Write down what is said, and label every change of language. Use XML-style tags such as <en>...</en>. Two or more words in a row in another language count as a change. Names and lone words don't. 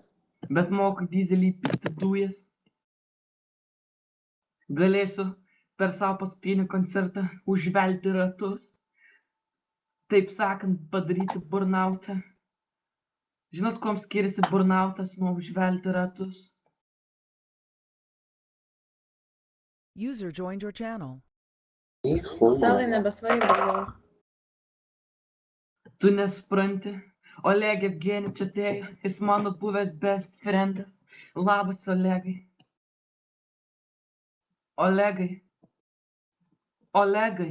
<lt>Bet moku dizelį įpisti dujas. Galėsiu per savo paskutinį koncertą užvelti ratus. Taip sakant, padaryti burnoutą. Žinot, kuom skiriasi burnoutas nuo užvelti ratus?</lt> <en>User joined your channel.</en> <lt>Selai nebesvaigo jau. Tu nesupranti. Oleg Evgenij čia atėjo, jis mano buvęs</lt> <en>best friendas.</en> <lt>Labas, Olegai. Olegai. Olegai.</lt>